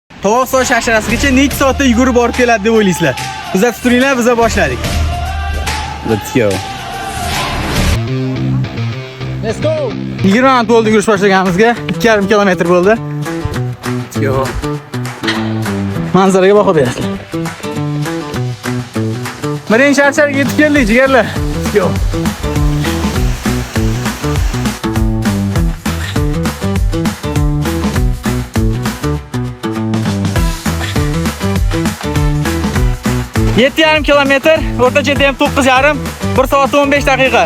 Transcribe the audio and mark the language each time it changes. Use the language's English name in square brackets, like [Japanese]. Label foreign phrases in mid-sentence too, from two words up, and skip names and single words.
[Uzbek] Tovoqsoy sharsharasigacha necha soatda yugurib borib keladi deb o'ylaysizlar? Kuzatib turinglar, biz boshladik. [English] Let's go. Let's go. [Uzbek] 20 minut bo'ldi yurish boshlaganimizga. 2,5 kilometr bo'ldi. [English] Let's go. [Uzbek] Manzaraga baho berasizlar. Birinchi sharsharga yetib keldik, jigarlar. [English] Let's go. [Uzbek] Yetti yarim kilometr, o'rtacha temp 9,5, 1 soat 15 daqiqa.